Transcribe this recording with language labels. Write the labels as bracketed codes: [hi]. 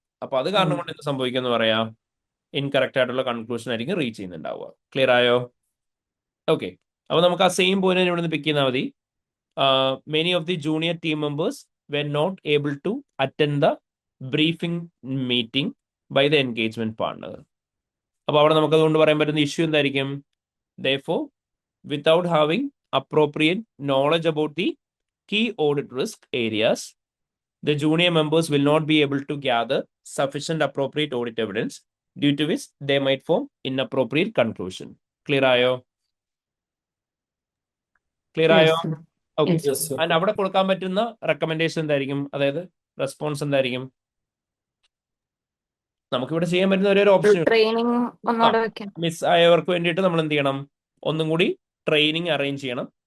[ml] അപ്പൊ അത് കാരണം കൊണ്ട് എന്ത് സംഭവിക്കുമെന്ന് പറയാം, ഇൻകറക്റ്റ് ആയിട്ടുള്ള കൺക്ലൂഷൻ ആയിരിക്കും റീച്ച് ചെയ്യുന്നുണ്ടാവുക. ക്ലിയർ ആയോ? ഓക്കെ, അപ്പൊ നമുക്ക് ആ സെയിം പോയിന്റ് ഇവിടെ നിന്ന് പിക്ക് ചെയ്താൽ മതി. [en] Many of the junior team members were not able to attend the briefing meeting by the engagement partner. [ml] അപ്പൊ അവിടെ നമുക്ക് അതുകൊണ്ട് പറയാൻ പറ്റുന്ന ഇഷ്യൂ എന്തായിരിക്കും? [en] Therefore, without having appropriate knowledge about the key audit risk areas, the junior members will not be able to gather sufficient appropriate audit evidence, due to which they might form inappropriate conclusion. [ml] Clear ആയോ? Clear ആയോ? [en] Yes. Okay. Yes. Yes, sir. [ml] And അവിടെ കൊടുക്കാൻ പറ്റുന്ന recommendation എന്തായിരിക്കും? അതായത് response എന്തായിരിക്കും? നമുക്കിവിടെ ചെയ്യാൻ പറ്റുന്ന ഒരു ഓപ്ഷൻ ട്രെയിനിങ് ഒന്നുകൂടെ വെക്കാം. മിസ് ആയവർക്ക് വേണ്ടിയിട്ട് നമ്മൾ എന്ത് ചെയ്യണം? ഒന്നും കൂടി ട്രെയിനിങ് അറേഞ്ച് ചെയ്യണം.